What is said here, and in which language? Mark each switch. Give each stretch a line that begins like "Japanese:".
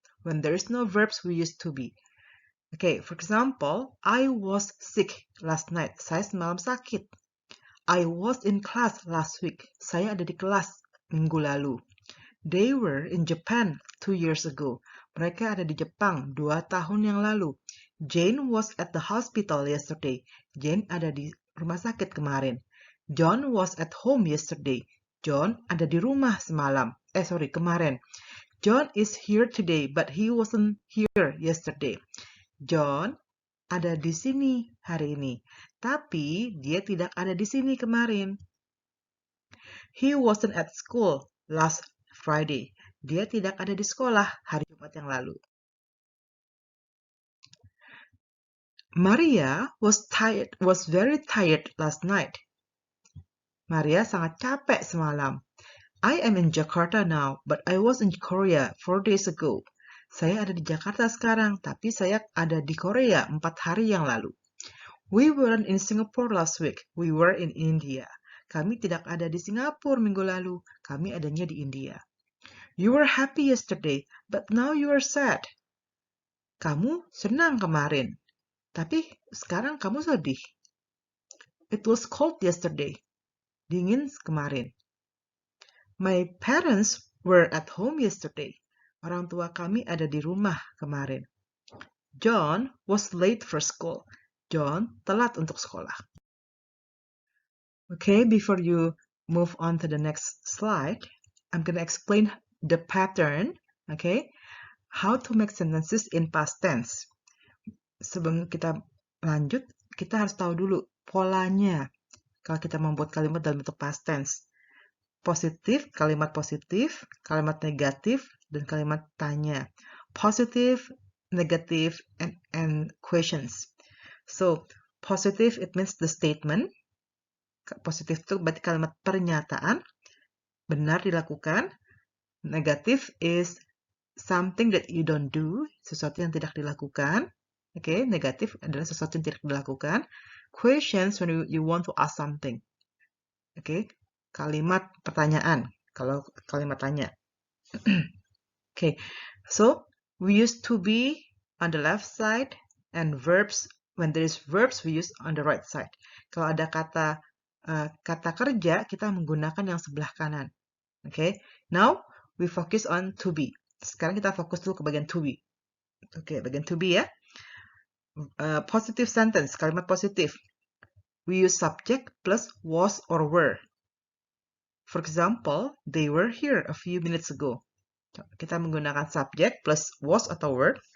English: When there is no verbs, we use to be. Okay, for example, I was sick last night.
Indonesian: Saya semalam sakit.
English: I was in class last week.
Indonesian: Saya ada di kelas minggu lalu.
English: They were in Japan 2 years ago.
Indonesian: Mereka ada di Jepang 2 tahun yang lalu.
English: Jane was at the hospital yesterday.
Indonesian: Jane ada di rumah sakit kemarin.
English: John was at home yesterday.
Indonesian: John ada di rumah kemarin.
English: John is here today, but he wasn't here yesterday.
Indonesian: John ada di sini hari ini, tapi dia tidak ada di sini kemarin.
English: He wasn't at school last Friday.
Indonesian: Dia tidak ada di sekolah hari Jumat yang lalu.
English: Maria was very tired last night.
Indonesian: Maria sangat capek semalam.
English: I am in Jakarta now, but I was in Korea 4 days ago.
Indonesian: Saya ada di Jakarta sekarang, tapi saya ada di Korea 4 hari yang lalu.
English: We weren't in Singapore last week. We were in India.
Indonesian: Kami tidak ada di Singapura minggu lalu. Kami adanya di India.
English: You were happy yesterday, but now you are sad.
Indonesian: Kamu senang kemarin, tapi sekarang kamu sedih.
English: It was cold yesterday.
Indonesian: Dingin kemarin.
English: My parents were at home yesterday.
Indonesian: Orang tua kami ada di rumah kemarin.
English: John was late for school.
Indonesian: John telat untuk sekolah.
English: Okay, before you move on to the next slide, I'm going to explain the pattern, okay? How to make sentences in past tense.
Indonesian: Sebelum kita lanjut, kita harus tahu dulu polanya. Kalau kita membuat kalimat dalam bentuk past tense. Positif, kalimat negatif, dan kalimat tanya.
English: Positive, negative, and questions. So, positive, it means the statement.
Indonesian: Positif itu berarti kalimat pernyataan. Benar dilakukan. Negatif is
English: something that you don't do,
Indonesian: sesuatu yang tidak dilakukan. Oke, negatif adalah sesuatu yang tidak dilakukan.
English: Questions when you want to ask something.
Indonesian: Oke, kalimat pertanyaan kalau kalimat tanya.
English: Okay, so we use to be on the left side and verbs, when there is verbs we use on the right side.
Indonesian: Kalau ada kata kerja, kita menggunakan yang sebelah kanan.
English: Okay, now we focus on to be.
Indonesian: Sekarang kita fokus dulu ke bagian to be. Okay, bagian to be ya.
English: Positive sentence,
Indonesian: kalimat positif.
English: We use subject plus was or were. For example, they were here a few minutes ago.
Indonesian: Kita menggunakan subject plus was atau were.